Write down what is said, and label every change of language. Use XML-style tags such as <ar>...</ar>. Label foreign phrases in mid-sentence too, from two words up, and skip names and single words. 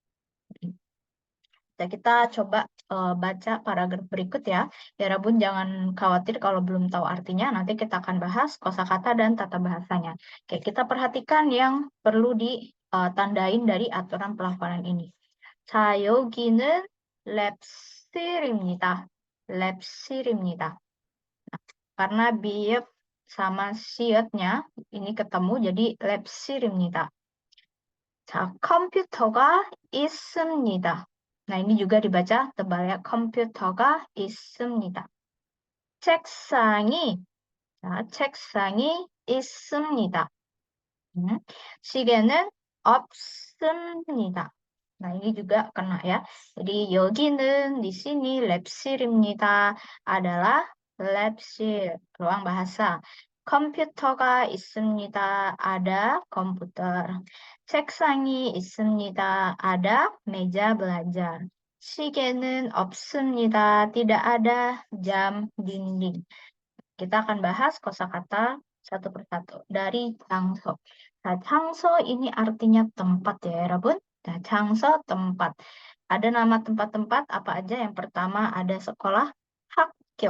<id>Nah, kita coba baca paragraf berikut ya. Ya, Rabun jangan khawatir kalau belum tahu artinya. Nanti kita akan bahas kosakata dan tata bahasanya. Oke, kita perhatikan yang perlu ditandain dari aturan pelafalan ini.</id> <ko>자, 여기는 랩실입니다. 랩실입니다.</ko> <id>Karena biep sama sietnya ini ketemu jadi 랩실입니다.</id> <ko>자, 컴퓨터가 있습니다.</ko> <id>Nah, ini juga dibaca tebal ya.</id> <ko>컴퓨터가 있습니다. 책상이, 자, 책상이 있습니다. 시계는 없습니다.</ko> <id>Nah, ini juga kena ya. Jadi, 여기는 di sini 랩실입니다. Adalah 랩실, ruang bahasa.</id> <ko>컴퓨터가 있습니다.</ko> <id>Ada komputer.</id> <ko>책상이 있습니다.</ko> <id>Ada meja belajar.</id> <ko>시계는 없습니다.</ko> <id>Tidak ada jam dinding. Kita akan bahas kosakata satu persatu dari 장소. Nah, 장소 ini artinya tempat ya, 여러분. Nah, 장소 tempat. Ada nama tempat-tempat apa aja? Yang pertama ada sekolah, 학교.</id>